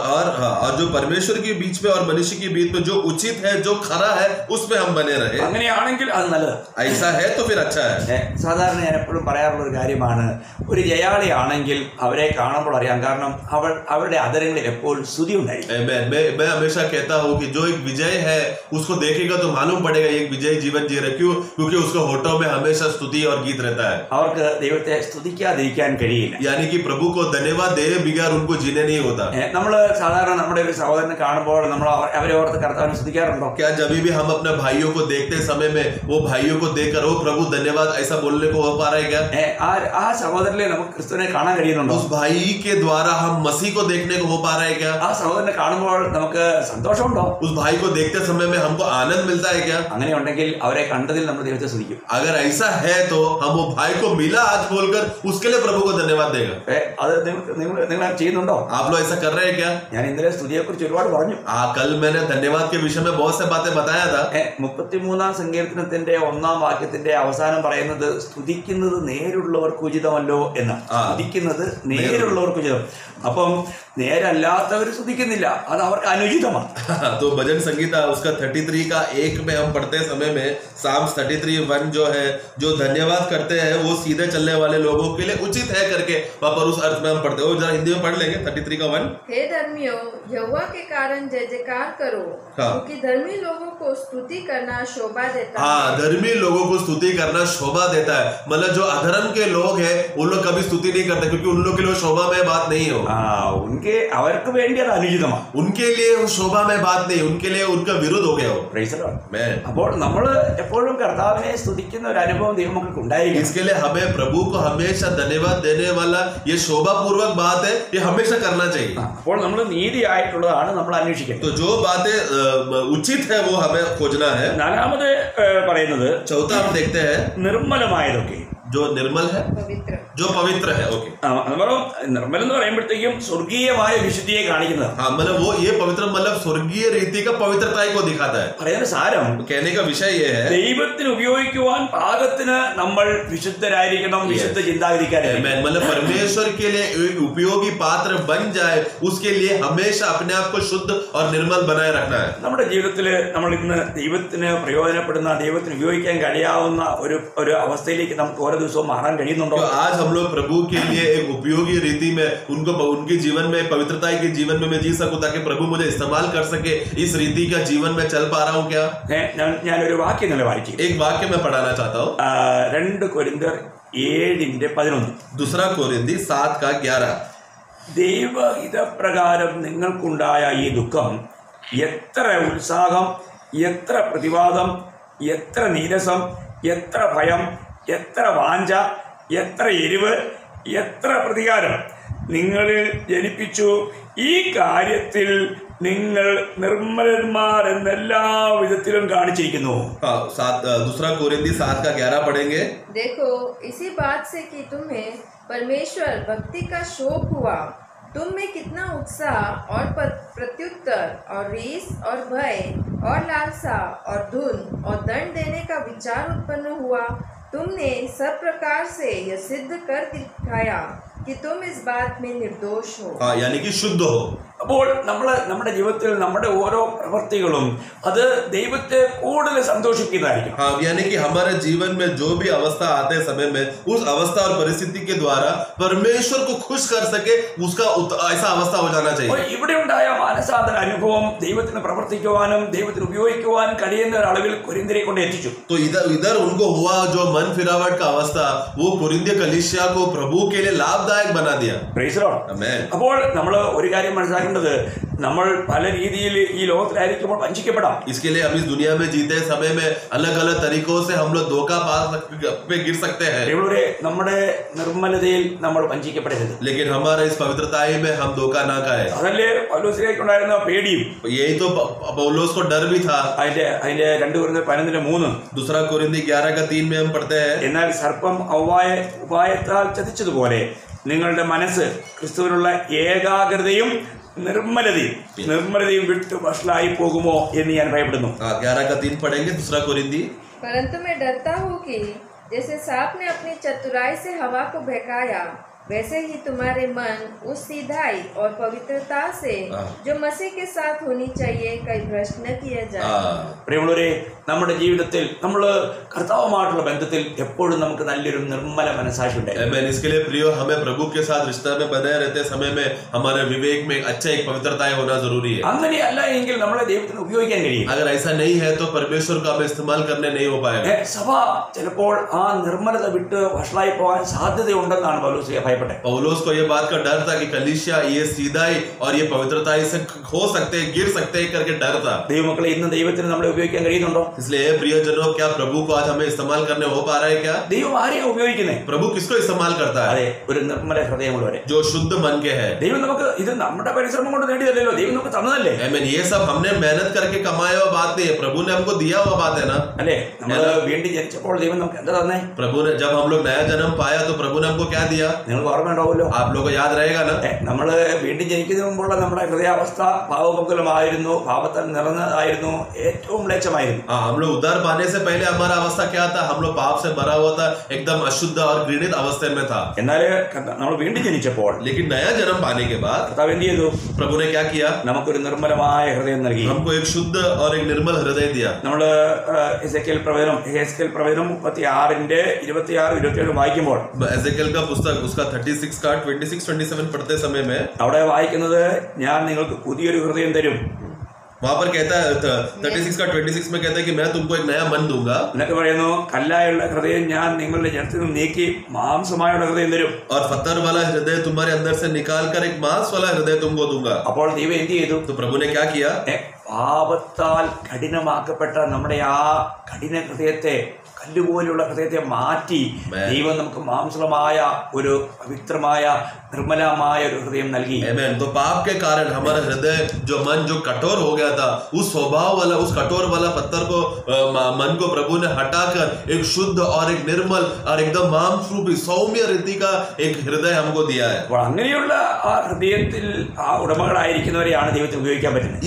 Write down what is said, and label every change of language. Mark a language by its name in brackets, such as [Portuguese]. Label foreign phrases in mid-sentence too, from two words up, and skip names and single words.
[Hindi] और जो परमेश्वर के बीच में और मनुष्य के बीच में जो उचित है, जो खरा है, उसमें हम बने रहे. [Malayalam] അങ്ങനെയാണെങ്കിൽ അത് നല്ലത്. [Hindi] ऐसा है तो फिर अच्छा है. [Malayalam] സാധാരണ ഞാൻ എപ്പോഴും പറയാറുള്ള ഒരു കാര്യമാണ്, ഒരു ജയാളിയാണെങ്കിൽ അവരെ കാണുമ്പോൾ അറിയാം. കാരണം അവരുടെ അതരങ്ങളിൽ എപ്പോഴും സ്തുതി ഉണ്ടായിരിക്കും. [Hindi] मैं हमेशा कहता हूँ कि जो एक विजय है उसको देखेगा तो मालूम पड़ेगा एक विजय जीवन जी रहे. क्यों? क्योंकि उसके होठों में हमेशा स्तुति और गीत रहता है. [Malayalam] അവർക്ക് ദൈവത്തെ സ്തുതിക്കാതിരിക്കാൻ കഴിയില്ല. [Hindi] यानी कि प्रभु को धन्यवाद दे बगैर उनको जीने नहीं होता. [Malayalam] നമ്മൾ സാധാരണ നമ്മുടെ ഒരു സഹോദരനെ കാണുമ്പോൾ നമ്മൾ അവരെ ഓർത്ത് കർത്താവിനെ സ്തുതിക്കാറുണ്ടോ? [Hindi] क्या जब भी हम अपने भाइयों को देखते समय में वो भाइयों को देखकर ओ प्रभु धन्यवाद ऐसा बोलने को हो पा रहा है क्या? [Malayalam] ആ സഹോദരനെ നമുക്ക് ക്രിസ്തുവിനെ കാണാൻ കഴിയുന്നുണ്ടോ? [Hindi] उस भाई के द्वारा हम मसीह को देखने को हो पा रहा है क्या? [Malayalam] ആ സഹോദരനെ കാണുമ്പോൾ നമുക്ക് സന്തോഷമുണ്ടോ? [Hindi] उस भाई को देखते समय में हमको आनंद मिलता है क्या? [Malayalam] അങ്ങനെ ഉണ്ടെങ്കിൽ അവരെ കണ്ടതിൽ നമ്മൾ ദൈവത്തെ സ്തുതിക്കും. [Hindi] अगर ऐसा है तो हम वो भाई को मिला आज बोलकर उसके लिए प्रभु को धन्यवाद देगा. [Malayalam] അത് നിങ്ങൾ ചെയ്യുന്നുണ്ടോ? [Hindi] आप लोग ऐसा कर रहे हैं क्या? [Malayalam] ഞാൻ ഇന്നലെ സ്തുതിയെ കുറിച്ച് ഒരുപാട് പറഞ്ഞു. [Hindi] कल मैंने धन्यवाद के विषय में बहुत से बातें बताया था. [Malayalam] 33 സങ്കീർത്തനത്തിന്റെ 1 വാക്യത്തിന്റെ അവസാനം പറയുന്നത് സ്തുതിക്കുന്നത് നേരുള്ളവർക്ക് ഉചിതമല്ലോ എന്നാണ്. സ്തുതിക്കുന്നത് നേരുള്ളവർക്ക് ഉചിതം. അപ്പം നേരല്ലാത്തവർ സ്തുതിക്കുന്നില്ല, അത് അവർക്ക് അനുചിതമാണ്. [Hindi] तो भजन संगीता उसका 33 का 1 में हम पढ़ते समय में Psalms 33 1 जो है, जो धन्यवाद करते हैं वो सीधे चलने वाले लोगों के लिए उचित है करके वहां पर उस अर्थ में हम पढ़ते हैं. वो जरा हिंदी में पढ़ लेंगे 33 का 1. हे धर्मियों, यहोवा के कारण जय जयकार करो, क्योंकि धर्मी लोगों को स्तुति करना शोभा देता है. हाँ, धर्मी लोगों को स्तुति करना शोभा देता है. मतलब जो अधर्म के लोग हैं वो लोग कभी स्तुति नहीं करते, क्योंकि उन लोग के लिए शोभा में बात नहीं हो. [Malayalam] അവർക്ക് വേണ്ടി അത് അനുചിതമാണ്. [Hindi] उनके लिए वो शोभा में बात नहीं, उनके लिए उनका विरुद्ध हो गया हो. [English] Praise the Lord. Amen. [Malayalam] അപ്പോൾ നമ്മൾ എപ്പോഴും കർത്താവിനെ സ്തുതിക്കുന്ന ഒരു അനുഭവം ദൈവമക്കൾക്ക് ഉണ്ടായിരിക്കും. [Hindi] इसके लिए हमें प्रभु को हमेशा धन्यवाद देने वाला ये शोभा पूर्वक बात है, ये हमेशा करना चाहिए. [Malayalam] അപ്പോൾ നമ്മൾ നീതിയായിട്ടുള്ളതാണ് നമ്മൾ അന്വേഷിക്കുന്നത്. [Hindi] तो जो बातें उचित है वो हमें खोजना है. [Malayalam] നാലാമത് പറയുന്നത് [Hindi] चौथा हम देखते हैं [Malayalam] നിർമ്മലമായതൊക്കെ, [Hindi] जो निर्मल है, पवित्र जो पवित्र है. ओके, [Malayalam] നിർമ്മലം എന്ന് പറയുമ്പോഴത്തേക്കും സ്വർഗീയമായ വിശുദ്ധിയെ കാണിക്കുന്നത്. [Hindi] हाँ मतलब वो ये पवित्र मतलब स्वर्गीय रीति का पवित्रता को दिखाता है. [Malayalam] പറയുന്ന സാരം [Hindi] कहने का विषय ये है, [Malayalam] ദൈവത്തിന് ഉപയോഗിക്കുവാൻ പാകത്തിന് നമ്മൾ വിശുദ്ധരായിരിക്കണം, വിശുദ്ധ ചിന്താഗതിക്കാരായിരിക്കണം. Amen. [Hindi] मतलब परमेश्वर के लिए एक उपयोगी पात्र बन जाए, उसके लिए हमेशा अपने आप को शुद्ध और निर्मल बनाए रखना है. [Malayalam] നമ്മുടെ ജീവിതത്തിൽ നമ്മൾ ഇന്ന് ദൈവത്തിന് പ്രയോജനപ്പെടുന്ന, ദൈവത്തിന് ഉപയോഗിക്കാൻ കഴിയാവുന്ന ഒരു അവസ്ഥയിലേക്ക് നമുക്ക് ഓരോ ദിവസവും മാറാൻ കഴിയുന്നുണ്ടോ? [Hindi] तो आज हम लोग प्रभु के लिए एक उपयोगी रीति में उनको उनके जीवन में पवित्रता के जीवन में मैं जी सकूं, ताकि प्रभु मुझे इस्तेमाल कर सके. इस रीति का जीवन में चल पा रहा हूं क्या? [Malayalam] ഞാനൊരു വാക്യം നില വായിക്കും. [Hindi] एक वाक्य मैं पढ़ाना चाहता हूँ. [Malayalam] 2 കൊരിന്ത്യർ 7:11. [Hindi] दूसरा कोरिन्थी 7:11. [Malayalam] ദൈവഹിതപ്രകാരം നിങ്ങൾക്കുണ്ടായ ഈ ദുഃഖം എത്ര ഉത്സാഹം, എത്ര പ്രതിവാദം, എത്ര നീരസം, എത്ര ഭയം, എത്ര വാഞ്ച, എത്ര എരിവ്, എത്ര പ്രതികാരം നിങ്ങളിൽ ജനിപ്പിച്ചു. ഈ കാര്യത്തിൽ നിങ്ങൾ നിർമ്മലന്മാർ എന്നെല്ലാ വിധത്തിലും കാണിച്ചിരിക്കുന്നു. [Hindi] दूसरा कोरिन्थी 7:11 पढ़ेंगे. देखो, इसी बात से कि तुम्हें परमेश्वर भक्ति का शौक हुआ, तुम में कितना उत्साह और प्रत्युत्तर और रीस और भय और लालसा और धुन और दंड देने का विचार उत्पन्न हुआ. तुमने सब प्रकार से यह सिद्ध कर दिखाया कि तुम इस बात में निर्दोष हो. यानी कि शुद्ध हो. [Malayalam] അപ്പോൾ നമ്മുടെ ജീവിതത്തിൽ നമ്മുടെ ഓരോ പ്രവൃത്തികളും അത് ദൈവത്തെ കൂടുതൽ സന്തോഷിപ്പിക്കുന്നതായിരിക്കും. [Hindi] हाँ, यानी कि हमारे जीवन में जो भी अवस्था आते समय में उस अवस्था और परिस्थिति के द्वारा परमेश्वर को खुश कर सके, उसका ऐसा अवस्था हो जाना चाहिए. [Malayalam] ഇവിടെ ഉണ്ടായ മാനസാന്തര അനുഭവം ദൈവത്തിന് പ്രവർത്തിക്കുവാനും ദൈവത്തിന് ഉപയോഗിക്കുവാനും കഴിയുന്ന ഒരളവിൽ കൊരിന്ത്യരെ കൊണ്ട് എത്തിച്ചു. [Hindi] तो इधर उनको हुआ जो मन फिरावट का अवस्था, वो कोरिन्थीय कलीसिया को प्रभु के लिए लाभदायक बना दिया. [English] Praise the Lord. [Hindi] आमेन. [Malayalam] അപ്പോൾ നമ്മൾ ഒരു കാര്യം മനസ്സിലാക്കേണ്ടത്, നമ്മൾ പല രീതിയിൽ ഈ ലോകത്തിലായിരിക്കുമ്പോൾ വഞ്ചിക്കപ്പെടാം. [Hindi] इसके लिए हम इस दुनिया में जीते समय में अलग अलग तरीकों से हम लोग धोखा पे गिर सकते हैं. [Malayalam] നമ്മുടെ നിർമ്മലതയിൽ നമ്മൾ വഞ്ചിക്കപ്പെടരുത്. [Hindi] लेकिन हमारा इस पवित्रताई में हम धोखा ना खाए. [Malayalam] അതല്ലേ പൗലോസിലേക്കുണ്ടായിരുന്ന പേടിയും. [Hindi] यही तो पौलुस को डर भी था. [Malayalam] അതിന്റെ 2 കൊരിന്ത്യർ 11:3. [Hindi] दूसरा कोरिन्थी 11:3 में हम पढ़ते हैं, [Malayalam] എന്നാൽ സർപ്പം ഉപായത്താൽ ചതിച്ചതുപോലെ നിങ്ങളുടെ മനസ്സ് ക്രിസ്തുവിനുള്ള ഏകാഗ്രതയും നിർമ്മലതയും വിട്ടു വഷളായി പോകുമോ എന്ന് ഞാൻ ഭയപ്പെടുന്നു. [Hindi] 11:3 पढ़ेंगे. दूसरा कोरिन्थी. परंतु मैं डरता हूँ कि जैसे सांप ने अपनी चतुराई से हवा को बहकाया, वैसे ही तुम्हारे मन उस सीधाई और पवित्रता से जो मसीह के साथ होनी चाहिए कहीं भ्रष्ट न किया जाए. [Malayalam] പ്രിയമുള്ളവരെ, നമ്മുടെ ജീവിതത്തിൽ നമ്മൾ കർത്താവുമായിട്ടുള്ള ബന്ധത്തിൽ എപ്പോഴും നമുക്ക് നല്ലൊരു നിർമ്മല മനസാക്ഷി ഉണ്ടായിരുന്നു. [Hindi] इसके लिए प्रियो, हमें प्रभु के साथ रिश्ता में बने रहते समय में हमारे विवेक में अच्छा एक पवित्रता होना जरूरी है. [Malayalam] അങ്ങനെയല്ല എങ്കിൽ നമ്മളെ ദൈവത്തിന് ഉപയോഗിക്കാൻ കഴിയും. [Hindi] अगर ऐसा नहीं है तो परमेश्वर का हमें इस्तेमाल करने नहीं हो पाएगा. [Malayalam] സഭ ചിലപ്പോൾ ആ നിർമ്മലത വിട്ട് വഷളായി പോകാൻ സാധ്യതയുണ്ടെന്നാണ് പൗലോസ് ഭയപ്പെട്ടത്. [Hindi] पौलुस को ये बात का डर था कि कलीसिया ये सीधाई और ये पवित्रता से हो सकते हैं, गिर सकते हैं करके डर था. [Malayalam] ദൈവമക്കളെ, ഇന്ന് ദൈവത്തിന് നമ്മളെ ഉപയോഗിക്കാൻ കഴിയുന്നുണ്ടോ? [Hindi] इसलिए प्रियजनों, क्या प्रभु को आज हमें इस्तेमाल करने हो पा रहा है क्या? [Malayalam] ദൈവം ആരെയാ ഉപയോഗിക്കുന്നത്? [Hindi] प्रभु किसको इस्तेमाल करता है? [Malayalam] അതെ, ഒരു നിർമ്മല ഹൃദയമുള്ളവരെ, [Hindi] जो शुद्ध मन के है. [Malayalam] ദൈവം നമുക്ക് ഇത് നമ്മുടെ പരിശ്രമം കൊണ്ട് നേടിയതല്ലോ, ദൈവം നമുക്ക് തന്നതല്ലേ. [Hindi] ये सब हमने मेहनत करके कमाया हुआ बात नहीं है, प्रभु ने हमको दिया हुआ बात है ना. [Malayalam] അല്ലേ, നമ്മൾ വീണ്ടും ജനിച്ചപ്പോൾ ദൈവം നമുക്ക് എന്താ തന്നെ? [Hindi] प्रभु ने, जब हम लोग नया जन्म पाया तो प्रभु ने हमको क्या दिया? [Malayalam] നിങ്ങൾക്ക് ഓർമ്മയുണ്ടാവുമല്ലോ. [Hindi] आप लोगों को याद रहेगा ना. [Malayalam] നമ്മള് വീണ്ടും ജനിക്കുന്നതിന് മുമ്പുള്ള നമ്മുടെ ഹൃദയാവസ്ഥ പാവപങ്കുലമായിരുന്നു, പാപത്താൽ നിറഞ്ഞതായിരുന്നു, ഏറ്റവും മ്ലേച്ഛമായിരുന്നു. [Hindi] हम लोग उद्धार पाने से पहले हमारा अवस्था क्या था? हम लोग पाप से भरा हुआ था, एकदम अशुद्ध और घृणित अवस्था में था. [Malayalam] എന്നാൽ നമ്മൾ വീണ്ടും ജനിച്ചപ്പോൾ, [Hindi] लेकिन नया जन्म पाने के बाद [Malayalam] കർത്താവ് എന്ത് ചെയ്തു? [Hindi] प्रभु ने क्या किया? [Malayalam] നമുക്കൊരു നിർമ്മലമായ ഹൃദയം നൽകി. [Hindi] हमको एक शुद्ध और एक निर्मल हृदय दिया. [Malayalam] നമ്മള് എസെക്കിയേൽ പ്രവചനം 36:26-27 വായിക്കുമ്പോൾ, [Hindi] एजेकियल का पुस्तक उसका 36 का 26-27 पढ़ते समय में [Malayalam] അവിടെ വായിക്കുന്നത്, ഞാൻ നിങ്ങൾക്ക് പുതിയൊരു ഹൃദയം തരും, [Hindi] वहां पर कहता है 36 का 26 में कहता है कि मैं तुमको एक नया मन दूंगा. [Malayalam] എന്നിട്ട് പറയുന്നു കല്ലായുള്ള ഹൃദയം ഞാൻ നിങ്ങളുടെ ജനത്തിൽ നിന്ന് നീക്കി മാംസമായുള്ള ഹൃദയം തരും. [Hindi] और पत्थर वाला हृदय तुम्हारे अंदर से निकाल कर एक मांस वाला हृदय तुमको दूंगा. [Malayalam] അപ്പോൾ ദൈവം എന്ത് ചെയ്തു? [Hindi] तो प्रभु ने क्या किया? [Malayalam] പാപത്താൽ കഠിനമാക്കപ്പെട്ട നമ്മുടെ ആ കഠിന ഹൃദയത്തെ, കല്ലുപോലുള്ള ഹൃദയത്തെ മാറ്റി ദൈവം നമുക്ക് മാംസളമായ ഒരു പവിത്രമായ നിർമ്മലമായ ഒരു ഹൃദയം നൽകി. [Hindi] तो पाप के कारण हमारा हृदय जो मन जो कठोर हो गया था, उस स्वभाव वाला उस कठोर वाला पत्थर को मन को प्रभु ने हटाकर एक शुद्ध और एक निर्मल और एकदम मांस रूपी सौम्य रीति का एक हृदय हमको दिया है. [Malayalam] അപ്പോൾ അങ്ങനെയുള്ള ആ ഹൃദയത്തിൽ ആ ഉടമകളായിരിക്കുന്നവരെയാണ് ദൈവത്തിന് ഉപയോഗിക്കാൻ പറ്റുന്നത്.